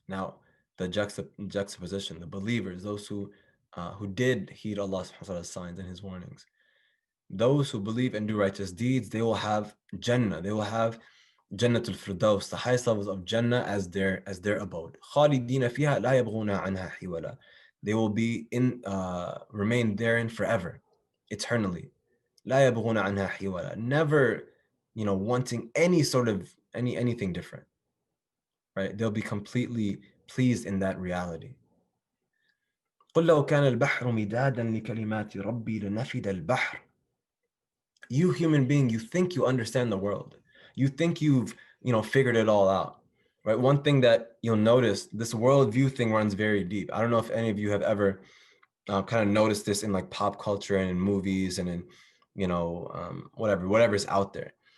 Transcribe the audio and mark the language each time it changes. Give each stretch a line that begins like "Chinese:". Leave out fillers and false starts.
English: Now, the juxtaposition, the believers, those who did heed Allah's signs and his warnings, those who believe and do righteous deeds, they will have Jannah. They will have Jannatul Firdaus, the highest levels of Jannah as their abode.
Arabic: خالدين فيها لا يبغون عنها حولا.
English: They will be remain therein forever, eternally.
Arabic: لا يبغون عنها حولا.
English: Never, wanting any sort of anything different. Right? They'll be completely pleased in that reality.
Arabic: قل لو كان البحر مدادا لكلمات ربي لنفد البحر.
English: You human being, you think you understand the world. You think you've, figured it all out, right? One thing that you'll notice, this worldview thing runs very deep. I don't know if any of you have ever kind of noticed this in like pop culture and in movies and in, whatever's out there.